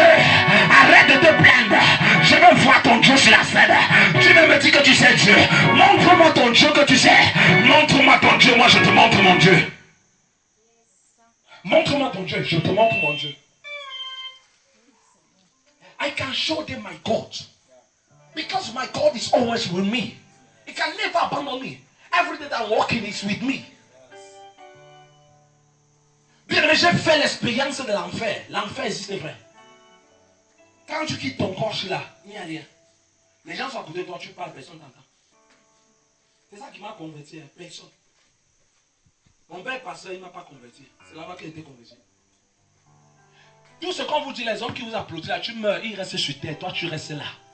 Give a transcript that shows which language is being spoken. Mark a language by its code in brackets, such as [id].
[fr] Arrête de te plaindre. Je veux voir ton Dieu sur la scène. Tu veux me dire que tu sais Dieu. Montre-moi ton Dieu que tu sais. Montre-moi ton Dieu, moi je te montre mon Dieu. Montre-moi ton Dieu, je te montre mon Dieu. [en] I can show them my God. Because my God is always with me. He can never abandon me. Every day that I'm walking is with me. [fr] Bien, j'ai fait l'expérience de l'enfer. L'enfer existe vrai. Quand tu quittes ton corps, je suis là. Il n'y a rien. Les gens sont à côté de toi, tu parles, personne t'entend. C'est ça qui m'a converti, personne. Mon père pasteur, il ne m'a pas converti. C'est là-bas qu'il a été converti. Tout ce qu'on vous dit, les hommes qui vous applaudissent là, tu meurs, ils restent sur terre, toi tu restes là.